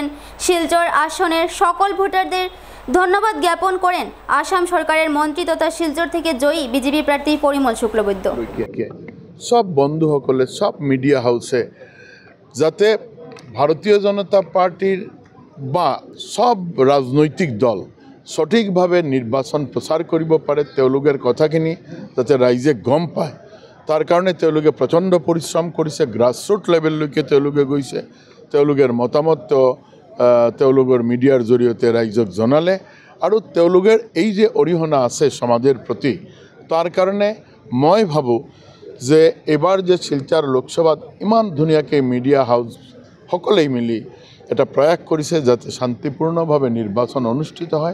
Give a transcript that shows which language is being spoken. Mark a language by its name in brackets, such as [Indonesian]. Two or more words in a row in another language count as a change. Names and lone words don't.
[Bangla] শিলচর আসনের সকল ভোটারদের ধন্যবাদ জ্ঞাপন করেন আসাম সরকারের মন্ত্রী তথা শিলচর থেকে জয়ী বিজেপি প্রার্থী পরিমল শুক্লবৈদ্য। [Assamese] সব বন্ধুসকলে, সব [English] media houseে [Assamese] যাতে ভারতীয় জনতা পার্টির বা সব রাজনৈতিক দল সঠিকভাৱে নিৰ্বাচন প্ৰচাৰ কৰিব পাৰে, তেওঁলোকৰ কথাখিনি যাতে ৰাইজে গম পায়, তাৰ কাৰণে তেওঁলোকে প্ৰচণ্ড পৰিশ্ৰম কৰিছে। [English] grassroot levelলৈকে [Assamese] তেওঁলোকে গৈছে। তেওঁলোকৰ মতামত তেওঁলোকৰ মিডিয়াৰ জৰিয়তে ৰাইজক জনালে, আৰু তেওঁলোকৰ এই যে অৰিহণা আছে সমাজৰ প্ৰতি, তাৰ কাৰণে মই ভাবোঁ যে এবাৰ যে শিলচৰ লোকসভাত ইমান ধুনীয়াকৈ [English] media house [Assamese] সকলেই মিলি এটা প্ৰয়াস কৰিছে যাতে শান্তিপূৰ্ণভাৱে নিৰ্বাচন অনুষ্ঠিত হয়।